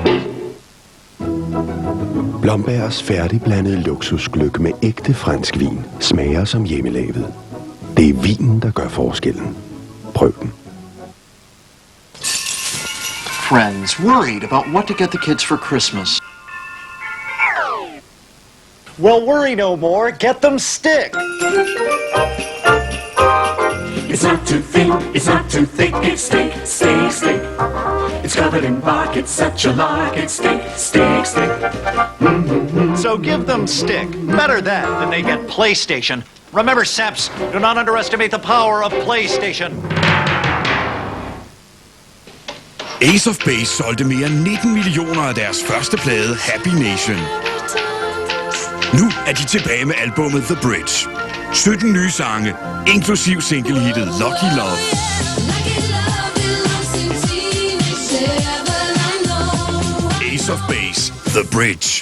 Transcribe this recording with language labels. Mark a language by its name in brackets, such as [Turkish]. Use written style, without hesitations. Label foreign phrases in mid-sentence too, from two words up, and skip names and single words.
[Danish] Blombergs færdigblandede luksusgløgg med ægte fransk vin smager som hjemmelavet. Det er vinen, der gør forskellen. Prøv den. [English] Friends worried about what to get the kids for Christmas. Well, worry no more. Get them stick. It's not too thin, it's not too thick, it's stick, stick, stick. It's covered in bark, it's such a lark, it's stick, stick, stick. So give them stick. Better that than they get PlayStation. Remember, Saps, do not underestimate the power of PlayStation. [Danish] Ace of Base solgte mere end 19 millioner af deres første plade, Happy Nation. Nu er de tilbage med albummet The Bridge. 17 nye sange, inklusiv singlehittet Lucky Love. Ace of Base, The Bridge.